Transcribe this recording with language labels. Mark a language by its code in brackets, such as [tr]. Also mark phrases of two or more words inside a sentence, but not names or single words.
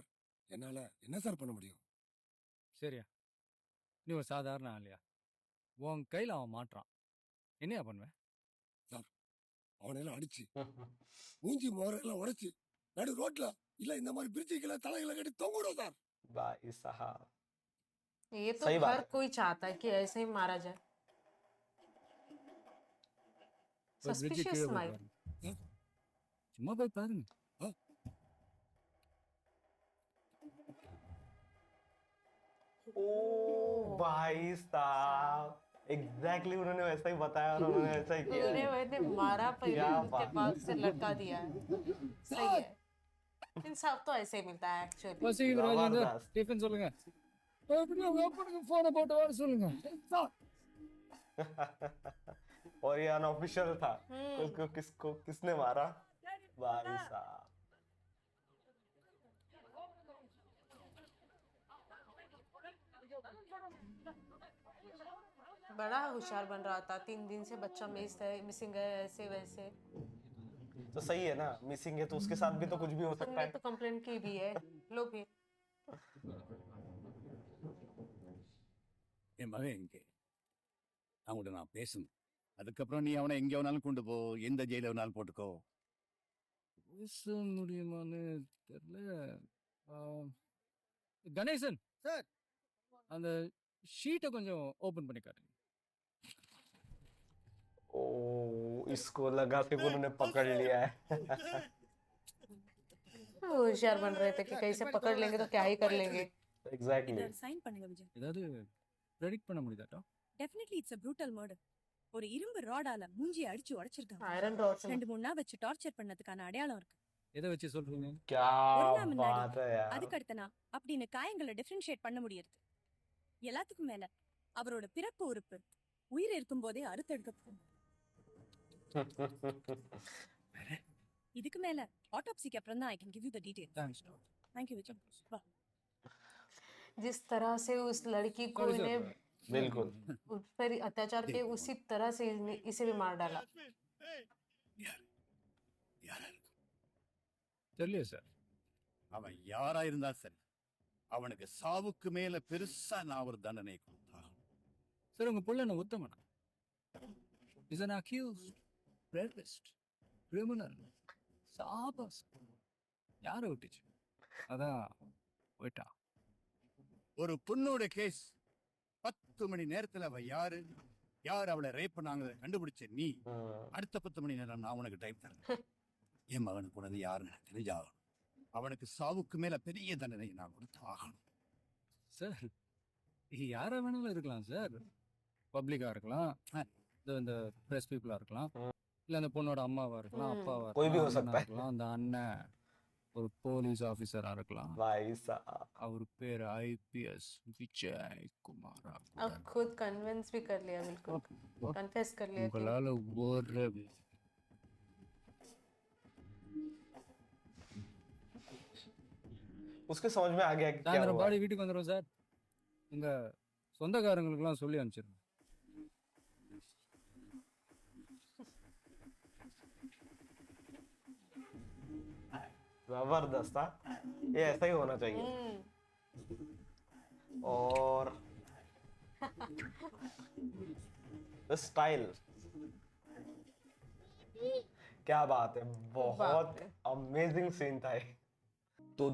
[ta] என்னால என்ன சார் பண்ண முடியும்? சரியா, நீ ஒரு சாதாரண ஆளியா? உன் கையில் அவன் மாட்டுறான், என்னையா பண்ணுவேன்? அவனையெல்லாம் அடிச்சு மூஞ்சி முறையெல்லாம் உடைச்சு நடு ரோட்ல இல்ல இந்த மாதிரி பிரிட்ஜுக்குள்ள தலைகளை கட்டி தொங்கிடும் சார். [hi] भाई साहब ये तो सही बात हर है। कोई चाहता है कि ऐसे ही मारा जाए। [ta] ஒரு bridge Suspicious கீழே போய் smile। பாருங்க. சும்மா போய் பாருங்க. [hi] ओ भाई साहब एग्जैक्टली उन्होंने वैसा ही बताया और उन्होंने ऐसा ही किया उन्होंने वैसे मारा पहले क्या उसके बात। बाद से लटका दिया है। सही है, इंसाफ तो ऐसे ही मिलता है एक्चुअली। [ta] வசீம் ராஜேந்தர், [hi] जबरदस्त। [ta] டிஃபன் சொல்லுங்க. எப்படியும் உங்க அப்பனுக்கு போனை போட்டு வர சொல்லுங்க. [hi] और ये अनऑफिशियल था, किसको किसने मारा? भाई साहब बड़ा होशियार बन रहा था, 3 दिन से बच्चा मिसिंग है, ऐसे वैसे। तो सही है ना, मिसिंग है तो उसके साथ भी तो कुछ भी हो सकता तुमने है। तो कंप्लेंट की भी है, लो फिर। [ta] என் மகன் எங்கே? அவங்கள்ட்ட நான் பேசணும். அதுக்கப்புறம் நீ அவனை எங்கே வேணாலும் கொண்டு போ, எந்த ஜெயில வேணாலும் போட்டுக்கோ. பேச முடியுமான்னு தெரியல. கணேசன் சார், அந்த ஷீட்டை கொஞ்சம் ஓபன் பண்ணி காட்டுங்க. [hi] ओ इसको लगा कि उन्होंने पकड़ लिया है। होशियार बन रहे थे कि कहीं से पकड़ लेंगे तो क्या ही कर लेंगे। एग्जैक्टली। [ta] சைன் பண்ணுங்க விஜய். ஏதாவது ப்ரெடிக்ட் பண்ண முடியுதாட்டா? [en] definitely it's a brutal murder. [ta] ஒரு இரும்பு ராடால மூஞ்சி அடிச்சு உடைச்சிருக்காங்க. [en] Iron rods. [ta] 2-3 நாள் வச்சு டார்ச்சர் பண்ணதுக்கான அடையாளம் இருக்கு. எதை வச்சு சொல்றீங்க? [hi] क्या [ta] ஒரு நாள் முன்னாடி [hi] बात है यार [ta] அதுக்கு அடுத்த நாள் அப்படின்னு காயங்களை டிஃபரன்ஷியேட் பண்ண முடியாது. எல்லாத்துக்கும் மேல அவரோட பிறப்பு உறுப்பு உயிர் இருக்கும் போதே அறுத்தெடுக்கப்படும். இதுக்கு மேல ஆட்டோப்சிக்கு அப்புறம் தான் [en] I can give you the details. [ta] தேங்க்ஸ். [en] thank you [hi] विजय. वाह जिस तरह से उस लड़की को [en] Sorry, sir. [hi] इन्हें बिल्कुल उस पर अत्याचार किए उसी तरह से इसे भी मार डाला. [ta] யாரா இருக்கும்? தெரியல சார். அவன் யாரா இருந்தா சரி, அவனுக்கு சாவுக்கு மேல பெருசா நான் ஒரு தண்டனை கொடுத்தா. சார் உங்க புள்ள என்ன உத்தமனா? [en] is an accused rapist criminal [ta] சாபஸ் யாரை விட்டுச்சு? அதான் போயிட்டா. ஒரு பொண்ணோட கேஸ் 10 மணி நேரத்துல அவ யாரு, யார் அவளை ரேப் பண்ணாங்க கண்டுபிடிச்ச நீ, அடுத்த 10 மணி நேரம் நான் உனக்கு டைம் தரேன். என் மகனுக்கு போனது யாருன்னு எனக்கு தெரிஞ்சாகணும். அவனுக்கு சாவுக்கு மேல பெரிய தண்டனை நான் கொடுத்து ஆகணும். சார் யாரா வேணாலும் இருக்கலாம் சார். பப்ளிக்கா இருக்கலாம், இந்த பிரஸ் பீப்புளா இருக்கலாம், இல்ல அந்த பொண்ணோட அம்மாவா இருக்கலாம், அப்பாவா [hi] कोई भी हो [ta] இருக்கலாம், [hi] सकता है [ta] இருக்கலாம், அந்த அண்ணன் ஒரு போலீஸ் ஆபீசரா இருக்கலாம். [hi] भाई साहब [ta] அவர் பேர் ஐபிஎஸ் விஜய் குமாரா. [hi] अब खुद कन्विंस भी कर लिया, बिल्कुल कन्फेस कर लिया कि [ta] உங்களால ஒரு [hi] उसके समझ में आ गया कि क्या [ta] சாயந்தரம் [hi] हुआ [ta] பாடி வீட்டுக்கு வந்துடும் சார். உங்க சொந்தக்காரங்களுக்குலாம் சொல்லி அனுப்பிச்சிருங்க. [hi] जबरदस्त था ये ऐसा ही होना चाहिए और स्टाइल क्या बात है बहुत [en] amazing scene [hi] था ये तो